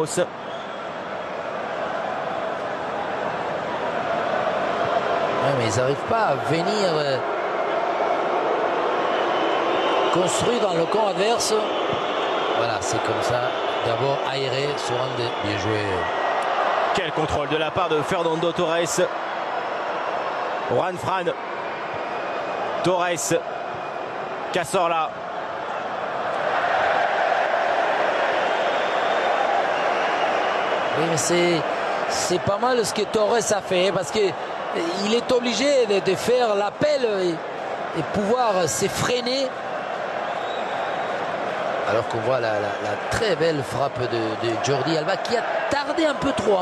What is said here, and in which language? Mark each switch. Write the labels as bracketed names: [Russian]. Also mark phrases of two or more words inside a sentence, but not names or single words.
[French] Ouais, mais ils n'arrivent pas à venir construire dans le camp adverse. Voilà, c'est comme ça. D'abord aéré sur un des... Bien joué. Quel contrôle de la part de Fernando Torres. Juan Fran. Torres. Cazorla. Oui, mais c'est pas mal ce que Torres a fait parce qu'il est obligé de faire l'appel et pouvoir se freiner. Alors qu'on voit la très belle frappe de Jordi Alba qui a tardé un peu trop.